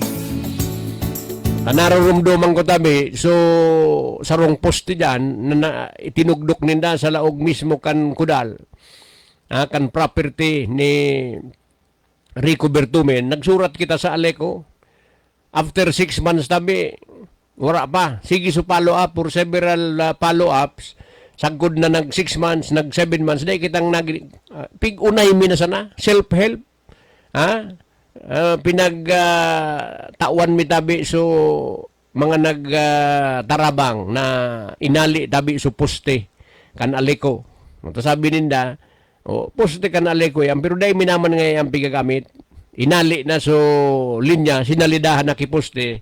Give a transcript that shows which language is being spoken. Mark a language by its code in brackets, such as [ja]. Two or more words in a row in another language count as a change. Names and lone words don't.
[bik] Nararumduman ko tabi, so sarong poste dyan na itinugdok ninda sa laog mismo kan kudal. kan property ni Rico Bertumen, nagsurat kita sa Aleco. [en] After 6 months [bik] tabi, wala pa. [en] Sige so follow up for several follow-ups. [bik] Sagod na nag 6 months, nag 7 months. Dahil kitang pig-unay mi na sana. [en] Self-help. [bik] Tawan mi tabi so mga nagtarabang na inali tabi so poste kan Aleco. Ito sabi ninda, poste kan Aleco yan. Pero dahil minaman nga ang pigagamit, inali na so linya, sinalidahan na kiposte.